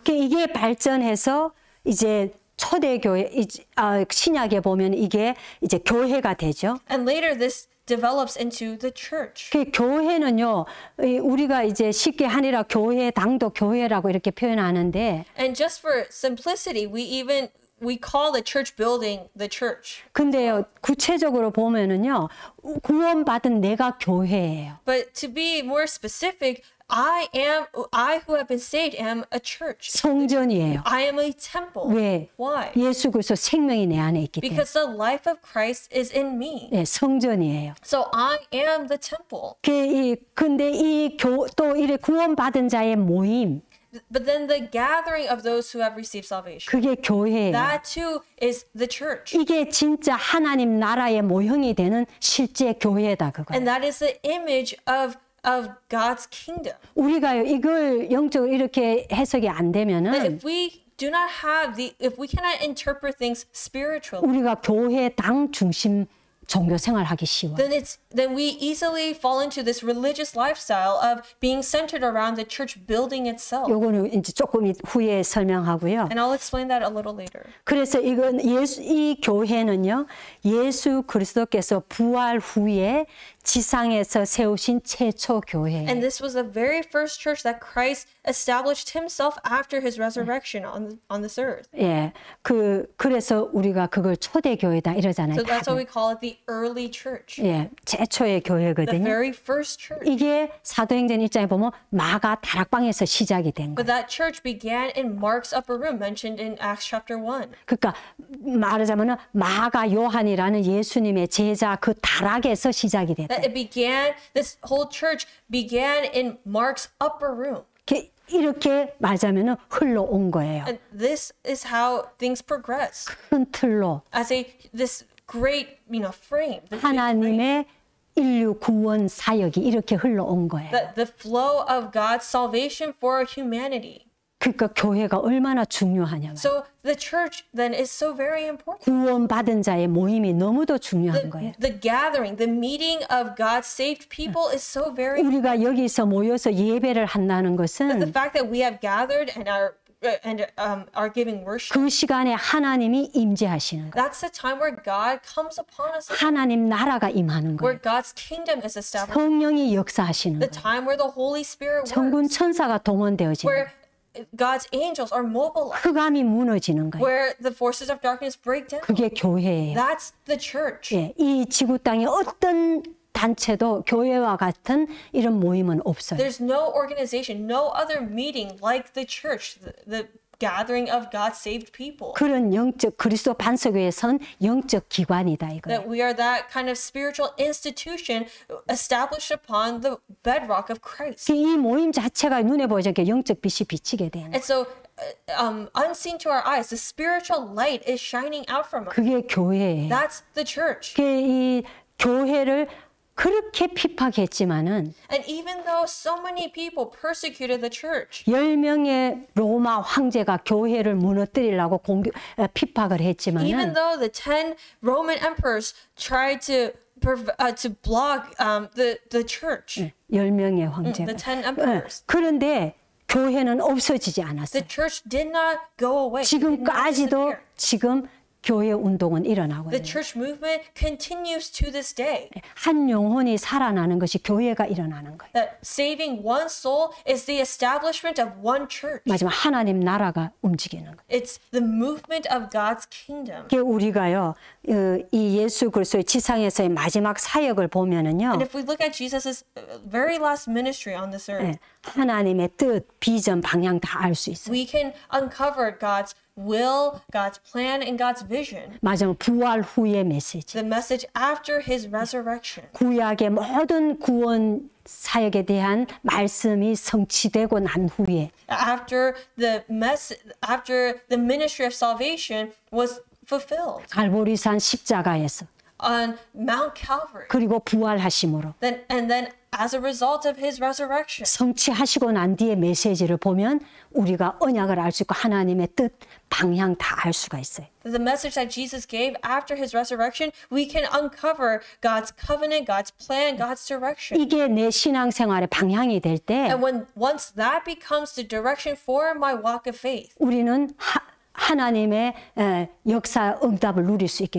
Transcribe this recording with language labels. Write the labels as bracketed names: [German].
[Korean] 이게 발전해서 이제 초대교회 신약에 보면 이게 이제 교회가 되죠. [English] And later this develops into the church. [Korean] 그 교회는요, 우리가 이제 쉽게 하니라 교회, 당도 교회라고 이렇게 표현하는데. [English] And just for simplicity, we call the church building the church. [Korean] 근데요, 구체적으로 보면은요, 구원받은 내가 교회예요. [English] But to be more specific, I who have been saved am a church. [Korean] 성전이에요. [English] I am a temple. [Korean] 왜? [English] Why? [Korean] 예수 그리스도 생명이 내 안에 있기 때문에. [English] Because the life of Christ is in me. [Korean] 네, 성전이에요. [English] So I am the temple. [Korean] 근데 또 이래 구원받은 자의 모임. [English] But then the gathering of those who have received salvation. [Korean] 그게 교회예요. [English] That too is the church. [Korean] 이게 진짜 하나님 나라의 모형이 되는 실제 교회다 그거예요. [English] And that is the image of God's kingdom. [Korean] 우리가요 이걸 영적으로 이렇게 해석이 안 되면은 [English] If we cannot interpret things spiritually, [Korean] 우리가 교회 당 중심 종교 생활하기 쉬워. [English] then we easily fall into this religious lifestyle of being centered around the church building itself. [Korean] 요거는 이제 조금 후에 설명하고요. [English] And I'll explain that a little later. [Korean] 그래서 이 교회는요 예수 그리스도께서 부활 후에 지상에서 세우신 최초 교회예요. [English] And this was the very first church that Christ established himself after his resurrection on this earth. [Korean] 예, 그래서 우리가 그걸 초대 교회다 이러잖아요. [English] So that's why we call it the early church. [Korean] 예, 최초의 교회거든요. [English] very first church. [Korean] 이게 사도행전 1장에 보면 마가 다락방에서 시작이 된 [English] But [Korean] 거예요. [English] that church began in Mark's upper room mentioned in Acts chapter 1. [Korean] 그러니까 말하자면은 마가 요한이라는 예수님의 제자 그 다락에서 시작이 됐다. [English] This whole church began in Mark's upper room. [Korean] 이렇게 말하자면은 흘러온 거예요. [English] And this is how things progress. [Korean] 큰 틀로 [English] As this great, frame. This big frame. [Korean] 하나님의 인류 구원 사역이 이렇게 흘러온 거예요. [English] The flow of God's salvation for humanity. [Korean] 그러니까 교회가 얼마나 중요하냐면 [English] So the church then is so very important. [Korean] 구원받은 자의 모임이 너무도 중요한 거예요. [English] The gathering, the meeting of God's saved people is so very. [Korean] 우리가 여기서 모여서 예배를 한다는 것은 [English] fact that we have gathered and are giving worship. [Korean] 그 시간에 하나님이 임재하시는 거예요. [English] That's the time where God comes upon us. [Korean] 하나님 나라가 임하는 [English] Where God's kingdom is established. [Korean] 성령이 역사하시는 [English] The [Korean] 거예요. [English] time where the Holy Spirit [Korean] 천군 [English] works. [Korean] 천사가 동원되어지는 [English] Where [Korean] 거예요. [English] God's angels are mobilized. [Korean] 흑암이 무너지는 거예요. [English] Where the forces of darkness break down. [Korean] 그게 교회예요. [English] That's the church. [Korean] 예, 이 지구 땅에 어떤 단체도 교회와 같은 이런 모임은 없어요. [English] There's no organization, no other meeting like the church, the gathering of God's saved people. [Korean] 그런 영적 그리스도 반석교회에 선 영적 기관이다 이거예요. [English] That we are that kind of spiritual institution established upon the bedrock of Christ. [Korean] 이 모임 자체가 눈에 보이지 않게 영적 빛이 비치게 되는 [English] And so, unseen to our eyes, the spiritual light is shining out from us. [Korean] 그게 교회예요. [English] That's the church. [Korean] 이 교회를 그렇게 핍박했지만은 [English] And even though so many people persecuted the church, [Korean] 10명의 로마 황제가 교회를 무너뜨리려고 핍박을 [English] even [Korean] 했지만은 [English] though the 10 Roman emperors tried to block the church, [Korean] 10명의 황제가. [English] the 10 emperors, [Korean] 그런데 교회는 없어지지 않았어요. [English] the church did not go away. It did not [Korean] 지금까지도 [English] disappear. [Korean] 지금 교회 운동은 일어나고 [English] The church movement continues to this day. [Korean] 한 영혼이 살아나는 것이 교회가 일어나는 거예요. [English] That saving one soul is the establishment of one church. [Korean] 마지막 하나님 나라가 움직이는 거예요. [English] It's the movement of God's kingdom. [Korean] 그게 우리가요, 이 예수 그리스도의 지상에서의 마지막 사역을 보면은요, [English] And if we look at Jesus' very last ministry on this earth, [Korean] 하나님의 뜻, 비전, 방향 다 알 수 있어요. [English] we can uncover God's will, God's plan, and God's vision. [Korean] 마지막 부활 후의 메시지. [English] The message after his resurrection. [Korean] 구약의 모든 구원 사역에 대한 말씀이 성취되고 난 후에 [English] After the ministry of salvation was fulfilled [Korean] 갈보리산 십자가에서 [English] on Mount Calvary. [Korean] 그리고 부활하심으로 [English] And then as a result of his resurrection. [Korean] 성취하시고 난 뒤에 메시지를 보면 우리가 언약을 알 수 있고 하나님의 뜻, 방향 다 알 수가 있어요. [English] The message that Jesus gave after his resurrection, we can uncover God's covenant, God's plan, God's direction. [Korean] 이게 내 신앙생활의 방향이 될 때 [English] And once that becomes the direction for my walk of faith, [Korean] 우리는 하나님의 역사 응답을 누릴 수 있게